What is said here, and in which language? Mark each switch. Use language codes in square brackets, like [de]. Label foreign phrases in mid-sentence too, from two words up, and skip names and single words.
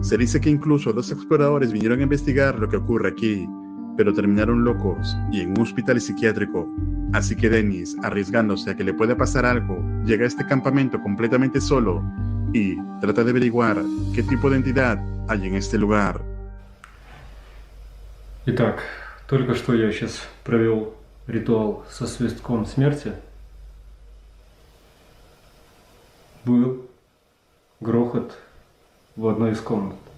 [es] Se dice que incluso 2 exploradores vinieron a investigar lo que ocurre aquí, pero terminaron locos y en un hospital psiquiátrico. Así que Denis, arriesgándose a que le pueda pasar algo, llega a este campamento completamente solo y trata de averiguar qué tipo de entidad hay en este lugar. [ru] Итак, только что я сейчас провел ритуал со свистком смерти. Был грохот в одной из комнат.